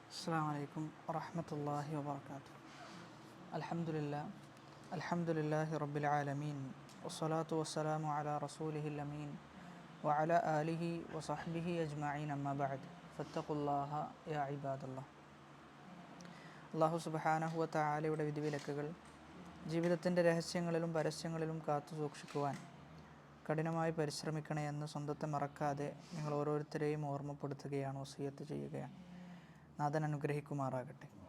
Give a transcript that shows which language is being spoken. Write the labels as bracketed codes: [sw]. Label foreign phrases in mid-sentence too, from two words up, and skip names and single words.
[ar] السلام عليكم ورحمة الله وبركاته. الحمد لله رب العالمين والصلاة والسلام على رسوله الأمين وعلى آله وصحبه أجمعين أما بعد فاتقوا الله يا عباد الله. [ml] അള്ളാഹു [ar] سبحانه و [ml] തആലയുടെ വിധിവിലക്കുകൾ ജീവിതത്തിൻ്റെ രഹസ്യങ്ങളിലും പരസ്യങ്ങളിലും കാത്തു സൂക്ഷിക്കുവാൻ കഠിനമായി പരിശ്രമിക്കണേ എന്ന് സ്വന്തത്തെ മറക്കാതെ നിങ്ങൾ ഓരോരുത്തരെയും ഓർമ്മപ്പെടുത്തുകയാണ്, വസിയ്യത്ത് ചെയ്യുകയാണ്. നാഥൻ അനുഗ്രഹിക്കുമാറാകട്ടെ.